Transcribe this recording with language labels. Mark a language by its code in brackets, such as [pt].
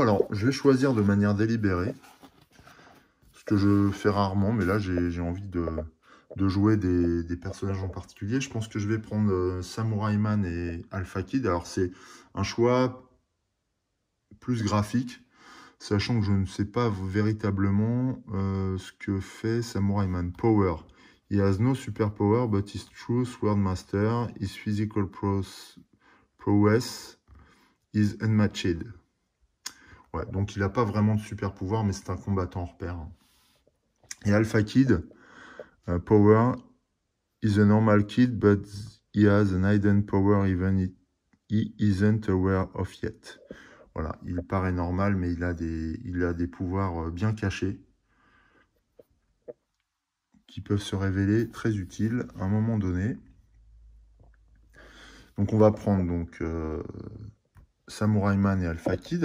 [fr] Alors, je vais choisir de manière délibérée, ce que je fais rarement, mais là, j'ai envie de jouer des personnages en particulier. Je pense que je vais prendre Samurai Man et Alpha Kid. Alors, c'est un choix plus graphique, sachant que je ne sais pas véritablement ce que fait Samurai Man. [en] Power. He has no superpower, but his true sword master, his physical prowess is unmatched. [fr] Ouais, donc il n'a pas vraiment de super pouvoir, mais c'est un combattant hors pair. [en] Et Alpha Kid, Power, is a normal kid, but he has an hidden power even he isn't aware of yet. [fr] Voilà, il paraît normal, mais il a des pouvoirs bien cachés qui peuvent se révéler très utiles à un moment donné. Donc on va prendre donc Samurai Man et Alpha Kid.